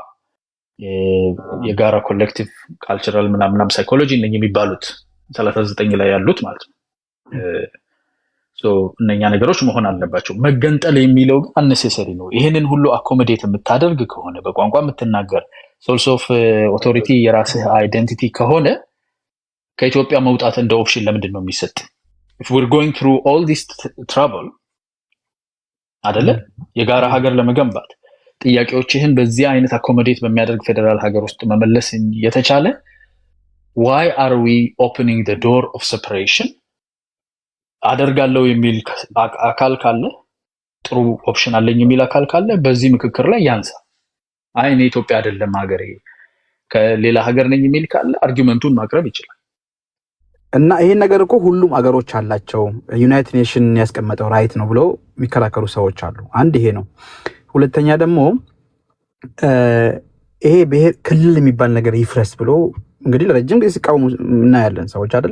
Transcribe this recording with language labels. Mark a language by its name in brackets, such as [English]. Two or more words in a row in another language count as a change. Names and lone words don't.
[Amharic] የጋራ [English] collective cultural [Amharic] ምናምን ሳይኮሎጂ እነኚህ የሚባሉት 39 ላይ ያሉት ማለት ነው። እነኛ ነገሮች መሆን አለባቸው። መገንጠል የሚለው ግን አነሴሰሪ ነው። ይሄንን ሁሉ አኮሞዴት የምታደርግ ከሆነ በቋንቋ የምትናገር [English] source of authority [Amharic] የራስህ አይደንቲቲ ከሆነ ከኢትዮጵያ መውጣት እንደ ኦፕሽን ለምንድን ነው የሚሰጥ? [English] if we're going through all this trouble [Amharic] አይደለ የጋራ ሀገር ለመገንባት ጥያቄዎችህን በዚህ አይነት አኮሞዴት በሚያደርግ ፌደራል ሀገር ውስጥ መመለስ የተቻለ [English] why are we opening the door of separation [Amharic] አደርጋለሁ የሚል አካል ካለ ጥሩ ኦፕሽን አለኝ የሚል አካል ካለ በዚህ ምክክር ላይ ያንሳ። አይ እኔ ኢትዮጵያ አይደለም ሀገሬ ከሌላ ሀገር ነኝ የሚል ካለ አርጊውመንቱን ማቅረብ ይችላል። እና ይሄን ነገር እኮ ሁሉም አገሮች አላቸው ዩናይትድ ኔሽን ያስቀመጠው ራይት ነው ብለው የሚከራከሩ ሰዎች አሉ። አንድ ይሄ ነው። ሁለተኛ ደግሞ ይሄ ብሔር ክልል የሚባል ነገር ይፍረስ ብሎ እንግዲህ ለረጅም ጊዜ ሲቃወሙ እናያለን ሰዎች አይደል?